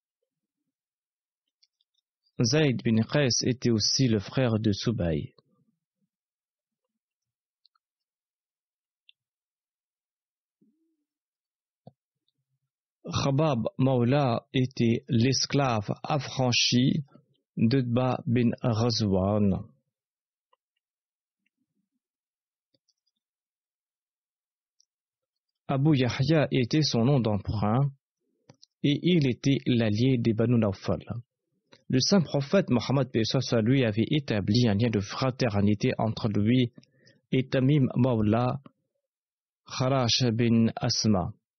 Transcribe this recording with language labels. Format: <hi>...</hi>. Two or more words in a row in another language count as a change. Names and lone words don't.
<fr>Zayd bin Qais était aussi le frère de Subay. Khabab Mawla était l'esclave affranchi d'Utba bin Ghazwan. Abu Yahya était son nom d'emprunt et il était l'allié des Banu Nawfal. Le saint prophète Mohammed lui avait établi un lien de fraternité entre lui et Tamim Mawla Kharash bin Asma.</fr>